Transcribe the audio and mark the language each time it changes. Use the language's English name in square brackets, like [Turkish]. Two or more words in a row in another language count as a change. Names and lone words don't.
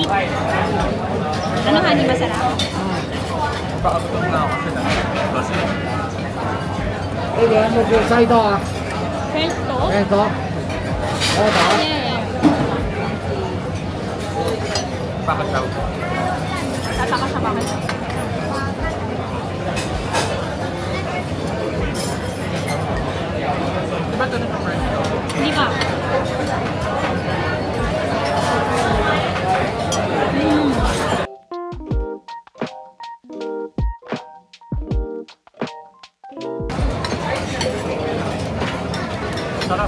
[Filipino] Ano, honey, masarap? Pakabutong na ako kasi na. [Cantonese] 呢個有冇叫西多啊？ [English] French toast? [Cantonese] 咩多？我打。 [English] Yeah. [Filipino] Bakit daw? Tataka siya bakit? Diba ito na sa French toast? Hindi pa. Sarap.